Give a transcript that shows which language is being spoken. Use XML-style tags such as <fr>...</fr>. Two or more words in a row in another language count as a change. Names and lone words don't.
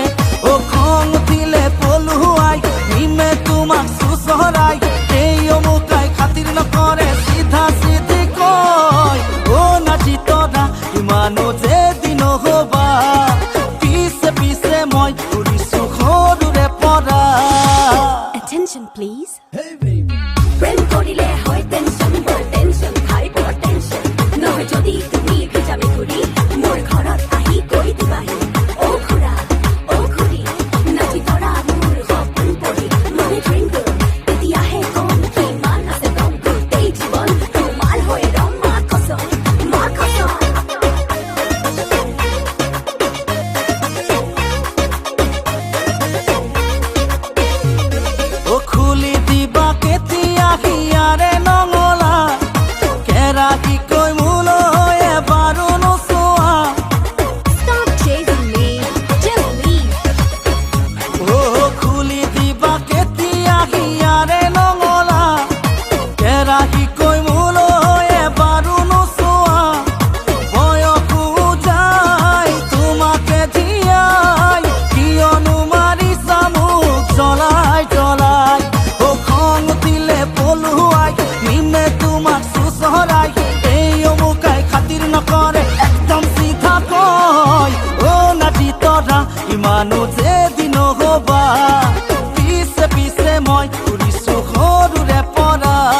<as>তোমাক চুচৰাই এই অমুকাই খাতিৰ নকৰে চিধা চিধি কয় নাচি তৰা ইমানো যে বিনহবা পিছে পিছে মই ঘূৰিছো সৰুৰে পৰা</as> <en>Attention please. Hey baby</en> <as>প্ৰেম কৰিলে হয় টেনচন বৰ টেনচন খাই বৰ টেনচন নহয় যদি তুমি ভিজা মেকুৰী মোৰ ঘৰত আহি কৈ দিবাহি খুৰা খুৰী নাচি তৰা মোৰ সপোন পৰি মনে ট্ৰিংকল এতিয়াহে কম কিমান আছে দম গোটেই জীৱন তোমাৰ হৈ ৰম</as> <hi>माँ कसम</hi> <as>খুলি দিবা কেতিয়া হিয়াৰে নঙলা কেৰাহী কৈ মোলৈ এবাৰো নোচোৱা</as> <en>Stop chasing me, just leave.</en> <as>খুলি দিবা কেতিয়া হিয়াৰে নঙলা কেৰাহী কৈ মোলৈ এবাৰো নোচোৱা বয়সো যায় তোমাকে জীয়াই কিয়নো মাৰিছা মোক জ্বলাই জ্বলাই খং উঠিলে পলুৱাই নিমে তোমাক চুচৰাই এই অমুকাই খাতিৰ নকৰে একদম চিধা কয় নাচি তৰা ইমানো যে বিনহবা পিছে পিছে মই ঘূৰিছো সৰুৰে পৰা</as>